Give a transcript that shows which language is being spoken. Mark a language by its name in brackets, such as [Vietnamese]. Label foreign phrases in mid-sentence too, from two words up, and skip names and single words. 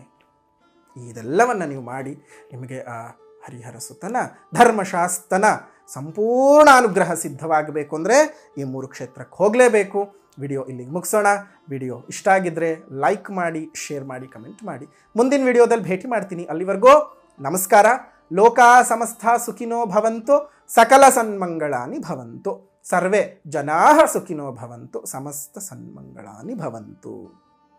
[Kannada] ಇದೆಲ್ಲವನ್ನು ನೀವು ಮಾಡಿ ನಿಮಗೆ ಆ ಹರಿಹರ ಸುತನ ಧರ್ಮಶಾಸ್ತನ ಸಂಪೂರ್ಣ ಅನುಗ್ರಹ ಸಿದ್ಧವಾಗಬೇಕು ಅಂದರೆ ಈ 3 ಕ್ಷೇತ್ರಕ್ಕೆ ಹೋಗಲೇಬೇಕು. ವಿಡಿಯೋ ಇಲ್ಲಿಗೆ ಮುಗಿಸೋಣ. ವಿಡಿಯೋ ಇಷ್ಟ ಆಗಿದ್ದರೆ ಲೈಕ್ ಮಾಡಿ, ಶೇರ್ ಮಾಡಿ, ಕಮೆಂಟ್ ಮಾಡಿ. ಮುಂದಿನ ವಿಡಿಯೋದಲ್ಲಿ ಭೇಟಿ ಮಾಡ್ತೀನಿ. ಅಲ್ಲಿವರೆಗೂ ನಮಸ್ಕಾರ. [Sanskrit] ಲೋಕಾ ಸಮಸ್ತ ಸುಖಿನೋ ಭವಂತು, ಸಕಲ ಸನ್ಮಂಗಳಾನಿ ಭವಂತು, ಸರ್ವೇ ಜನಾಃ ಸುಖಿನೋ ಭವಂತು, ಸಮಸ್ತ ಸನ್ಮಂಗಳಾನಿ ಭವಂತು.